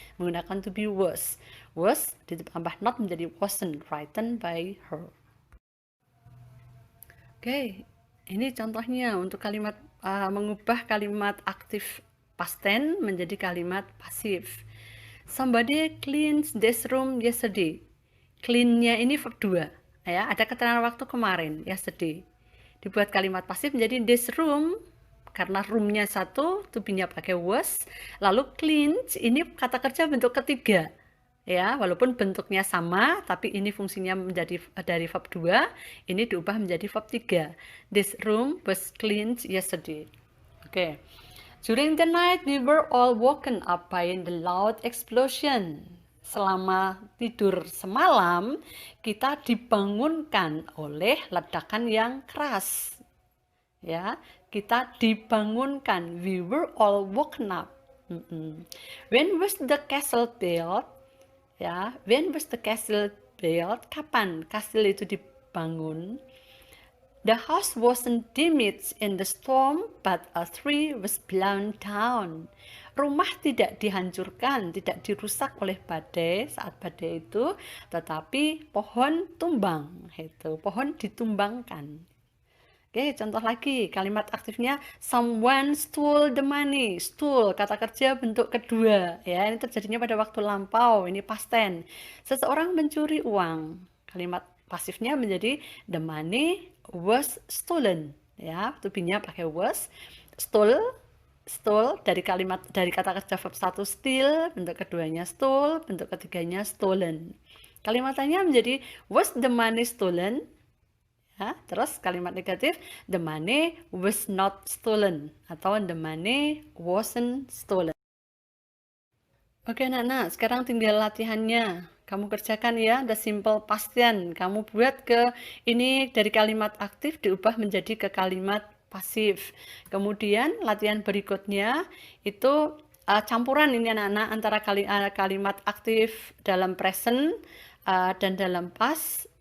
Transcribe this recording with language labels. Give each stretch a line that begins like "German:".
Indonesian: Menggunakan to be was. Was ditambah not menjadi
English: wasn't written by her.
Indonesian: Oke, ini contohnya untuk kalimat mengubah kalimat aktif past tense menjadi kalimat pasif.
English: Somebody cleans this room yesterday.
Indonesian: Clean-nya ini verb 2. Ya, ada keterangan waktu kemarin, yesterday. Dibuat kalimat pasif menjadi
English: this room,
Indonesian: karena room-nya satu, to be-nya pakai was. Lalu cleans, ini kata kerja bentuk ketiga. Ya, walaupun bentuknya sama, tapi ini fungsinya menjadi dari verb 2, ini diubah menjadi verb 3.
English: This room was cleaned yesterday. Oke. During the night, we were all woken up by the loud explosion.
Indonesian: Selama tidur semalam, kita dibangunkan oleh ledakan yang keras. Ya, kita dibangunkan.
English: We were all woken up. When was the castle built? Ya, when was the castle built?
Indonesian: Kapan castle itu dibangun?
English: The house wasn't damaged in the storm, but a tree was blown down.
Indonesian: Rumah tidak dihancurkan, tidak dirusak oleh badai saat badai itu, tetapi pohon tumbang. Itu, pohon ditumbangkan. Oke, contoh lagi, kalimat aktifnya
English: someone stole the money.
Indonesian: Stole, kata kerja bentuk kedua. Ya, ini terjadinya pada waktu lampau, ini past tense. Seseorang mencuri uang. Kalimat pasifnya menjadi
English: the money was stolen.
Indonesian: Ya, to be-nya pakai was. Stole dari kata kerja verb 1 steal, bentuk keduanya stole, bentuk ketiganya stolen. Kalimatnya menjadi
English: was the money stolen?
Indonesian: Ya, terus kalimat negatif,
English: the money was not stolen atau the money wasn't stolen.
Indonesian: Oke anak-anak, sekarang tinggal latihannya. Kamu kerjakan ya, the simple past tense. Kamu buat ke ini dari kalimat aktif diubah menjadi ke kalimat pasif. Kemudian latihan berikutnya itu campuran ini anak-anak antara kalimat aktif dalam present dan dalam past.